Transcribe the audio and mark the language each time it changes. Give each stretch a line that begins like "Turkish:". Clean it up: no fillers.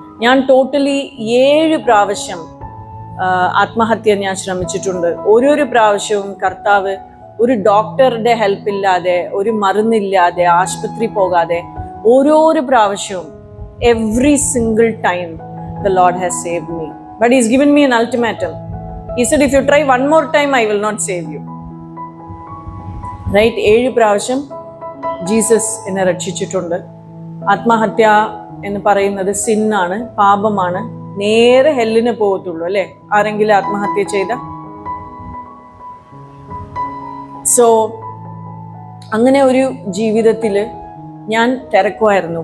Malayalam: ഞാൻ ടോട്ടലി 7 പ്രാവശ്യം ആത്മഹത്യ ഞാൻ ശ്രമിച്ചിട്ടുണ്ട്. ഓരോരോ പ്രാവശ്യവും കർത്താവ് ഒരു ഡോക്ടറുടെ ഹെൽപ്പ് ഇല്ലാതെ, ഒരു മരുന്നില്ലാതെ, ആശുപത്രി പോകാതെ, ഓരോരോ പ്രാവശ്യവും
English: every single time the Lord has saved me. But He's given me an ultimatum. He said, if you try one more time, I will not save you. Right?
Malayalam: 7 പ്രാവശ്യം ജീസസ് എന്നെ രക്ഷിച്ചിട്ടുണ്ട്. ആത്മഹത്യ എന്ന് പറയുന്നത് സിന്നാണ്, പാപമാണ്. നേരെ ഹെല്ലിന് പോകത്തുള്ളൂ അല്ലേ ആരെങ്കിലും ആത്മഹത്യ ചെയ്ത? സോ അങ്ങനെ ഒരു ജീവിതത്തിൽ ഞാൻ തിരക്കുമായിരുന്നു.